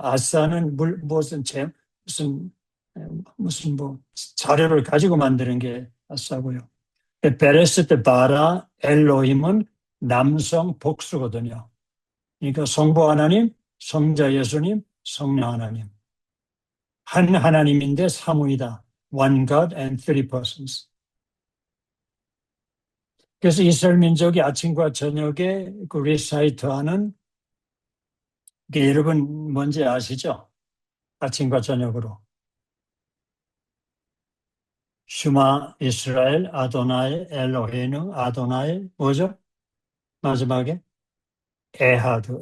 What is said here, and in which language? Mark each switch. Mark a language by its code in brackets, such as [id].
[ko] 아사는 무슨, 무슨 뭐 자료를 가지고 만드는 게 아사고요. [he] 베레시트, 바라, 엘로힘은 [ko] 남성 복수거든요. 그러니까 성부 하나님, 성자 예수님, 성령 하나님. 한 하나님인데 삼위이다. [en] One God and three persons. [ko] 그래서 이스라엘 민족이 아침과 저녁에 리사이트하는 게 여러분 뭔지 아시죠? 아침과 저녁으로 [he] 슈마 이스라엘 아도나이 엘로헤inu 아도나이 [ko] 뭐죠? 마지막에 에하드.